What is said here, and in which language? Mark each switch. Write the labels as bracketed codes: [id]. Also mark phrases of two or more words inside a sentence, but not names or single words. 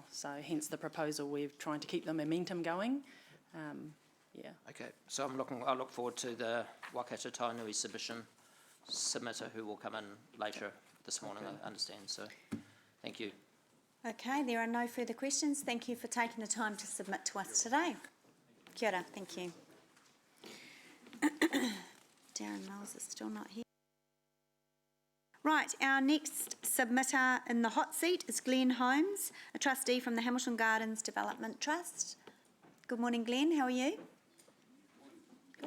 [en] So hence the proposal, we're trying to keep the momentum going. Yeah. Okay, so I look forward to the Waikato Tainui submitter who will come in later this morning, I understand, so thank you. Okay, there are no further questions. Thank you for taking the time to submit to us today. [mi] Kia ora, [en] thank you. Darren Mills is still not here. Right, our next submitter in the hot seat is Glenn Holmes, a trustee from the Hamilton Gardens Development Trust. Good morning, Glenn. How are you? Good.